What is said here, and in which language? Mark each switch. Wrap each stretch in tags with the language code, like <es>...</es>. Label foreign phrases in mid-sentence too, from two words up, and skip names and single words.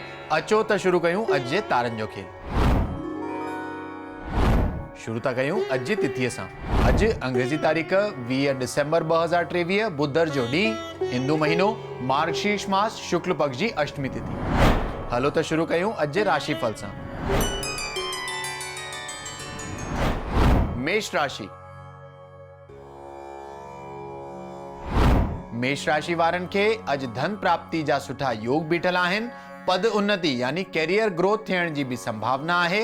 <sd>अचो त शुरू कयूं अॼु जे तारनि जो खेल। शुरू था कयूं अॼु जी तिथीअ सां। अॼु अंग्रेजी तारीख़ 20 डिसेंबर 2023, बुधर जो ॾींहुं, हिंदू महीनो मार्गशीर्ष मास शुक्ल पक्ष जी अष्टमी तिथि। हलो त शुरू कयूं अॼु जे राशिफल सां। मेष राशि। मेष राशि वारनि खे अॼु धन प्राप्ति जा सुठा योग बीठल आहिनि। पद उन्नति यानी</sd> <en>career growth</en> <sd>थियण जी भी संभावना आहे।</sd>